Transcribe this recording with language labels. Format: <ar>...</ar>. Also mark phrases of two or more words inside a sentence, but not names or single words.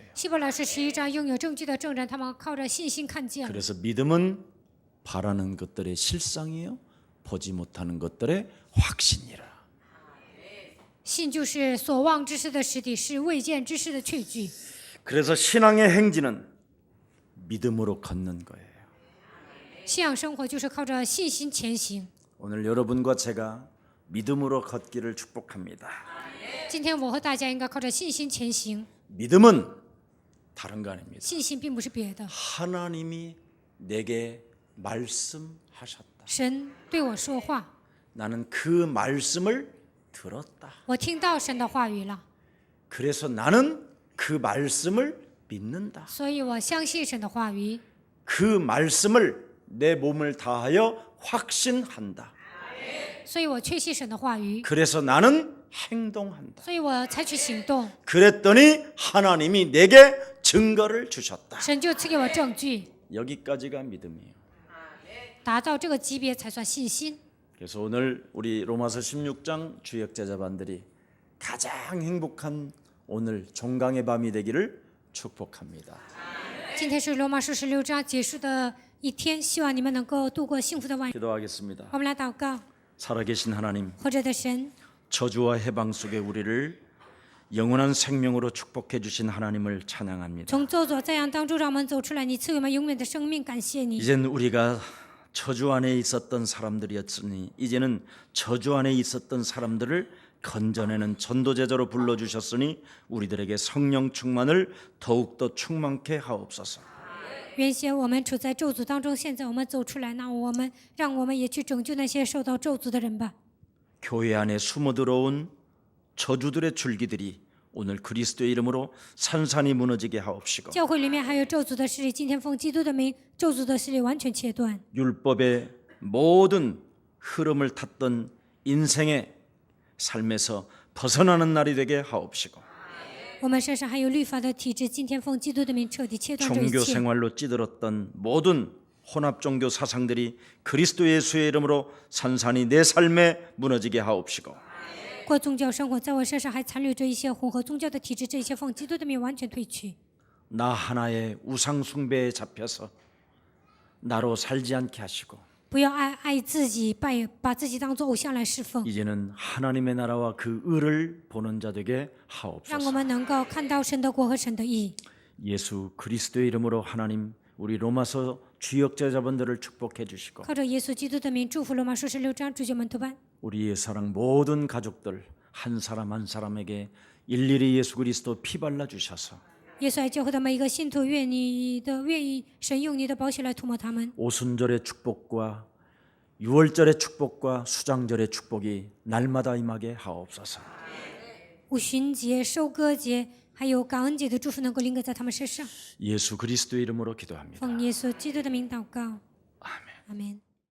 <zh>希伯来书11章拥有证据的证人，他们靠着信心看见了。</zh> <ko>그래서 믿음은 바라는 것들의 실상이요 보지 못하는 것들의 확신이라.</ko> <zh>信就是所望之事的实底，是未见之事的确据。</zh> <ko>그래서 신앙의 행진은 믿음으로 걷는 거예요.</ko> <zh>信仰生活就是靠着信心前行。</zh> <ko>오늘 여러분과 제가 믿음으로 걷기를 축복합니다.</ko> <zh>今天我和大家应该靠着信心前行。</zh> <ko>믿음은 다른 거 아닙니다.</ko> <zh>信心并不是别的，</zh> <ko>하나님이 내게 말씀하셨다.</ko> <zh>神对我说话，</zh> <ko>나는 그 말씀을 들었다.</ko> <zh>我听到神的话语了，</zh> <ko>그래서 나는 그 말씀을 믿는다.</ko> <zh>所以我相信神的话语，</zh> <ko>그 말씀을 내 몸을 다하여 확신한다.</ko> <zh>所以我确信神的话语，</zh> <ko>그래서 나는 행동한다.</ko> <zh>所以我采取行动，</zh> <ko>그랬더니 하나님이 내게 증거를 주셨다.</ko> <zh>神就赐给我证据，</zh> <ko>여기까지가 믿음이에요.</ko> <zh>达到这个级别才算信心。</zh> <ko>그래서 오늘 우리 로마서 16장 주역 제자반들이 가장 행복한 오늘 종강의 밤이 되기를 축복합니다.</ko> <zh>今天是罗马书16章结束的一天，希望你们能够度过幸福的晚。</zh> <ko>기도하겠습니다.</ko> <zh>我们来祷告，</zh> <ko>살아계신 하나님,</ko> <zh>活着的神，</zh> <ko>저주와 해방 속에 우리를 영원한 생명으로 축복해 주신 하나님을 찬양합니다.</ko> <zh>从咒诅灾殃当中让我们走出来，你赐给我们永远的生命，感谢你。</zh> <ko>이젠 우리가 저주 안에 있었던 사람들이었으니 이제는 저주 안에 있었던 사람들을 건져내는 전도제자로 불러주셨으니 우리들에게 성령 충만을 더욱더 충만케 하옵소서.</ko> <zh>原先我们处在咒诅当中，现在我们走出来，那让我们也去拯救那些受到咒诅的人吧。</zh> <ko>교회 안에 숨어들어온 저주들의 줄기들이 오늘 그리스도의 이름으로 산산이 무너지게 하옵시고</ko> <zh>教会里面还有咒诅的势力，今天奉基督的名，咒诅的势力完全切断。</zh> <ko>율법의 모든 흐름을 탔던 인생의 삶에서 벗어나는 날이 되게 하옵시고</ko> <zh>我们身上还有律法的体质，今天奉基督的名彻底切断这一</zh> <ko>종교</ko> <zh>切。</zh> <ko>생활로 찌들었던 모든 혼합 종교 사상들이 그리스도 예수의 이름으로 산산이 내 삶에 무너지게 하옵시고</ko> <zh>过宗教生活，在我身上还残留着一些混合宗教的体质，这些奉基督的名完全退去。</zh> <ko>나 하나의 우상 숭배에 잡혀서 나로 살지 않게 하시고</ko> <zh>不要爱自己，把自己当作偶像来侍奉，</zh> <ko>이제는 하나님의 나라와 그 의를 보는 자 되게</ko> <zh>让我</zh> <ko>하옵소서.</ko> <zh>们能够看到神的国和神的义。</zh> <ko>예수 그리스도의 이름으로 하나님 우리 로마서 주역 제자분들을 축복해 주시고</ko> <zh>靠着耶稣基督的名，祝福罗马书16章主教门徒班。</zh> <ko>우리의 사랑 모든 가족들 한 사람 한 사람에게 일일이 예수 그리스도 피 발라 주셔서</ko> <zh>耶稣爱教会的每一个信徒，愿意神用你的宝血来涂抹他们。</zh> <ko>오순절의 축복과 유월절의 축복과 수장절의 축복이 날마다 임하게 하옵소서.</ko> <zh>五旬节、收割节，还有感恩节的祝福能够临格在他们身上。</zh> <ko>예수 그리스도의 이름으로 기도합니다.</ko> <zh>奉耶稣基督的名祷告，</zh> <ko>아멘.</ko> <zh>阿门。</zh>